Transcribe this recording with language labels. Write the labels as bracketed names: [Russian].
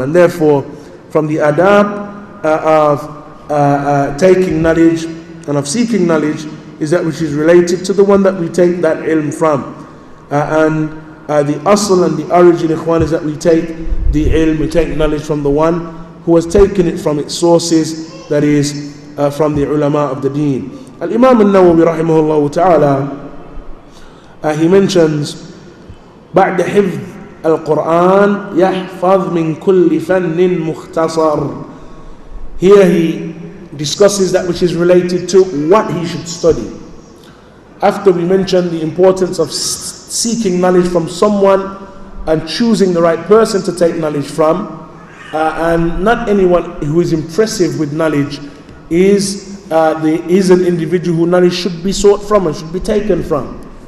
[English] And therefore, from the adab of taking knowledge and of seeking knowledge is that which is related to the one that we take that ilm from. And the asl and the origin, ikhwan, is that we take the ilm, we take knowledge from the one who has taken it from its sources, that is from the ulama of the deen. Al-Imam al-Nawawi rahimahullah ta'ala, he mentions [Arabic] بعد حفظ القرآن يحفظ من كل فن مختصر. [English] Here he discusses that which is related to what he should study. After we mentioned the importance of seeking knowledge from someone and choosing the right person to take knowledge from, and not anyone who is impressive with knowledge is an individual who knowledge should be sought from and should be taken from.